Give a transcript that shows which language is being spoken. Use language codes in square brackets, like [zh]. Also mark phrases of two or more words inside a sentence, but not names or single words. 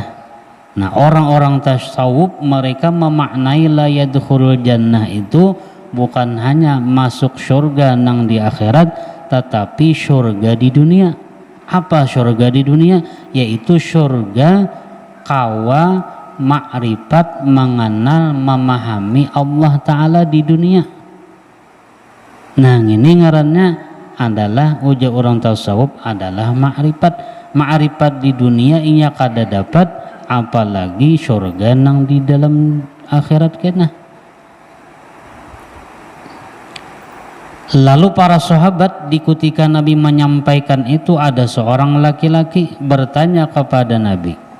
[id] Nah orang-orang tasawuf mereka memaknai [ar] لا يدخل الجنة [id] itu bukan hanya masuk surga nang di akhirat, tetapi surga di dunia. Apa surga di dunia? Yaitu surga kawa makrifat mengenal memahami Allah Ta'ala di dunia. Nah ini ngarannya adalah ujar orang tasawuf adalah makrifat di dunia inya kada dapat, apalagi surga nang di dalam akhirat kena. Lalu para sahabat ketika Nabi menyampaikan itu, ada seorang laki-laki bertanya kepada Nabi.